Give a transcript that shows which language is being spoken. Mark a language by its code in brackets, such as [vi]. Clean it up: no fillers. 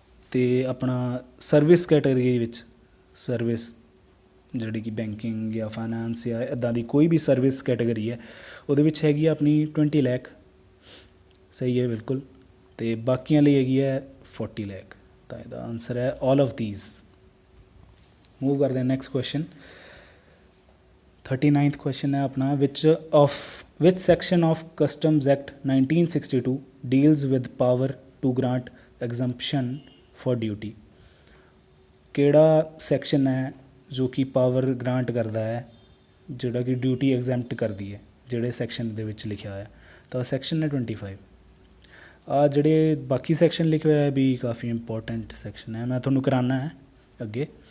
[pa] ਅਤੇ ਆਪਣਾ service category ਵਿੱਚ, ਸਰਵਿਸ ਜਿਹੜੀ ਕਿ ਬੈਂਕਿੰਗ ਜਾਂ ਫਾਈਨੈਂਸ ਜਾਂ ਇੱਦਾਂ ਦੀ ਕੋਈ ਵੀ ਸਰਵਿਸ ਕੈਟਾਗਰੀ ਹੈ, ਉਹਦੇ ਵਿੱਚ ਹੈਗੀ ਆ ਆਪਣੀ 20 ਲੱਖ। ਸਹੀ ਹੈ ਬਿਲਕੁਲ। ਅਤੇ ਬਾਕੀਆਂ ਲਈ ਹੈਗੀ ਹੈ 40 ਲੱਖ। ਤਾਂ ਇਹਦਾ ਆਨਸਰ ਹੈ ਆਲ ਆਫ ਦੀਜ਼। ਮੂਵ ਕਰਦੇ ਹਾਂ ਨੈਕਸਟ ਕੁਐਸਚਨ [en] 39th question [pa] है अपना [en] Which section of customs act 1962 deals with power to grant exemption for duty. [pa] ਕਿਹੜਾ ਸੈਕਸ਼ਨ ਹੈ ਜੋ ਕਿ ਪਾਵਰ ਗ੍ਰਾਂਟ ਕਰਦਾ ਹੈ ਜਿਹੜਾ ਕਿ ਡਿਊਟੀ ਐਗਜ਼ੈਂਪਟ ਕਰਦੀ ਹੈ, ਜਿਹੜੇ ਸੈਕਸ਼ਨ ਦੇ ਵਿੱਚ ਲਿਖਿਆ ਹੋਇਆ। ਤਾਂ ਸੈਕਸ਼ਨ ਹੈ 25। ਆ ਜਿਹੜੇ ਬਾਕੀ ਸੈਕਸ਼ਨ ਲਿਖੇ ਹੋਇਆ ਵੀ ਕਾਫੀ ਇੰਪੋਰਟੈਂਟ ਸੈਕਸ਼ਨ ਹੈ, ਮੈਂ ਤੁਹਾਨੂੰ ਕਰਾਉਣਾ ਹੈ ਅੱਗੇ।